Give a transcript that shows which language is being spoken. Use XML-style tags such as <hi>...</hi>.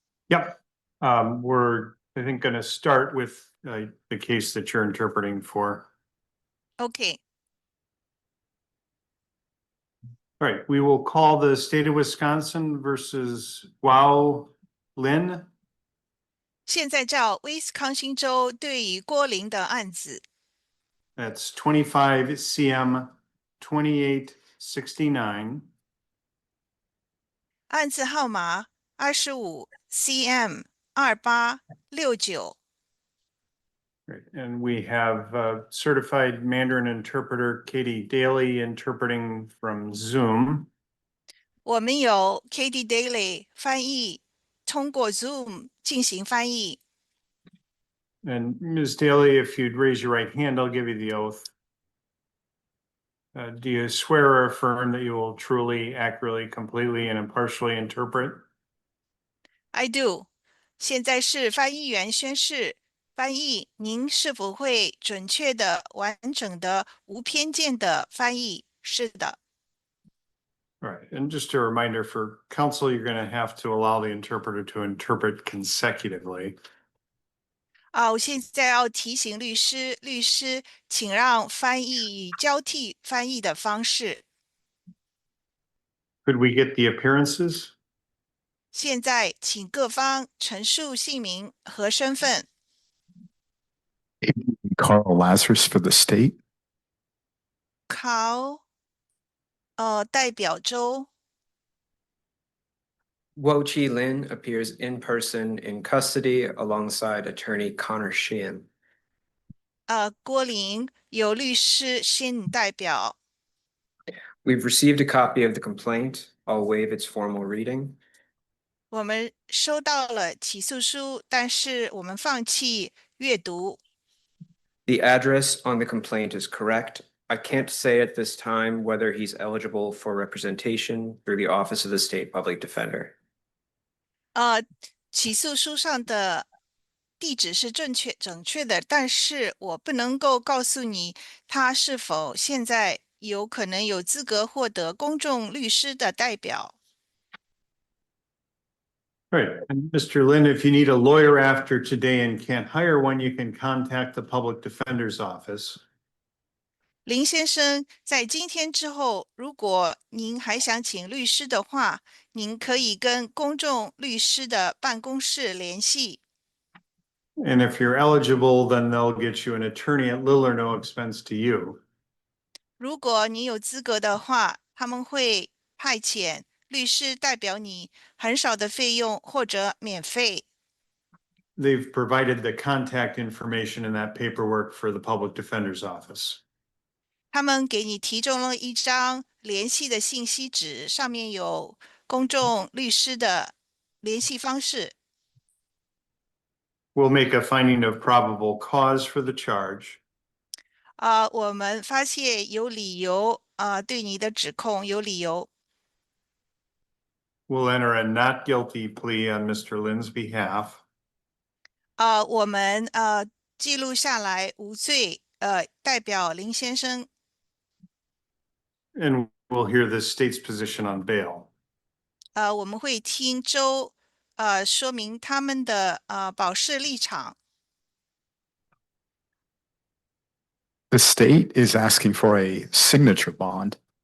<en>Yep. We're, I think, going to start with the case that you're interpreting for. Okay. All right, we will call the state of Wisconsin versus WILLIE.</en> <zh>现在叫威斯康星州对于郭林的案子，</zh> <en>That's 25 CM 2869.</en> <zh>案子号码25 CM 2869。</zh> <en>Right, and we have certified Mandarin interpreter Katie Daly interpreting from Zoom.</en> <zh>我们有 Katie Daly 翻译，通过 Zoom 进行翻译。</zh> <en>And Ms. Daly, if you'd raise your right hand, I'll give you the oath. Do you swear or affirm that you will truly, accurately, completely, and impartially interpret? I do。</en> <zh>现在是翻译员宣誓，翻译您是否会准确的、完整的、无偏见的翻译？是的。</zh> <en>All right, and just a reminder for counsel, you're going to have to allow the interpreter to interpret consecutively.</en> <zh>我现在要提醒律师，请让翻译以交替翻译的方式。</zh> <en>Could we get the appearances?</en> <zh>现在请各方陈述姓名和身份。</zh> <en>Carl Lazarus for the state.</en> <zh>考，代表州。</zh> <en>Wo-Chi Lin appears in person in custody alongside attorney Connor Sheehan.</en> <zh>郭林由律师先代表。</zh> <en>We've received a copy of the complaint. I'll waive its formal reading.</en> <zh>我们收到了起诉书，但是我们放弃阅读。</zh> <en>The address on the complaint is correct. I can't say at this time whether he's eligible for representation through the Office of the State Public Defender.</en> <zh>起诉书上的地址是正确的，但是我不能够告诉你他是否现在有可能有资格获得公众律师的代表。</zh> <en>Right, and Mr. Lin, if you need a lawyer after today and can't hire one, you can contact the public defender's office.</en> <zh>林先生，在今天之后，如果您还想请律师的话，您可以跟公众律师的办公室联系。</zh> <en>And if you're eligible, then they'll get you an attorney at little or no expense to you.</en> <zh>如果你有资格的话，他们会派遣律师代表你，很少的费用或者免费。</zh> <en>They've provided the contact information in that paperwork for the public defender's office.</en> <zh>他们给你提供了一张联系的信息纸，上面有公众律师的联系方式。</zh> <en>We'll make a finding of probable cause for the charge.</en> <zh>我们发现有理由，对你的指控有理由。</zh> <en>We'll enter a not guilty plea on Mr. Lin's behalf.</en> <zh>我们记录下来无罪，代表林先生。</zh> <en>And we'll hear the state's position on bail.</en> <zh>我们会听州说明他们的保释立场。</zh> <en>The state is asking for a signature bond.</en>